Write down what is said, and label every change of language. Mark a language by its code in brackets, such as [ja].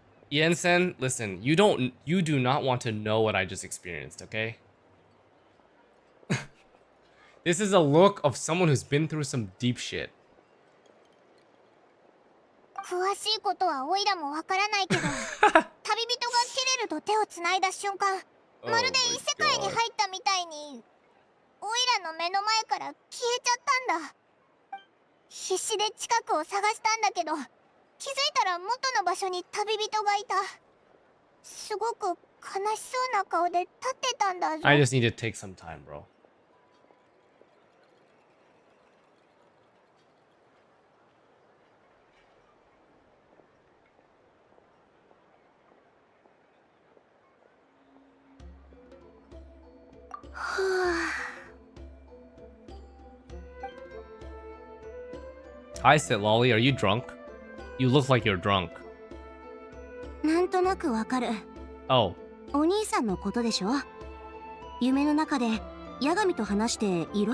[en] Jensen, listen, you do not want to know what I just experienced, okay? This is a look of someone who's been through some deep shit. [ja] 詳しいことはオイラもわからないけど、旅人がキレルと手をつないだ瞬間、まるで異世界に入ったみたいに、オイラの目の前から消えちゃったんだ。必死で近くを探したんだけど、気づいたら元の場所に旅人がいた。すごく悲しそうな顔で立ってたんだぞ。 [en] I just need to take some time, bro. I said, Lolly, are you drunk? You look like you're drunk. [ja] なんとなくわかる。 [en] Oh. [ja] お兄さんのことでしょ。夢の中でヤガミと話していろ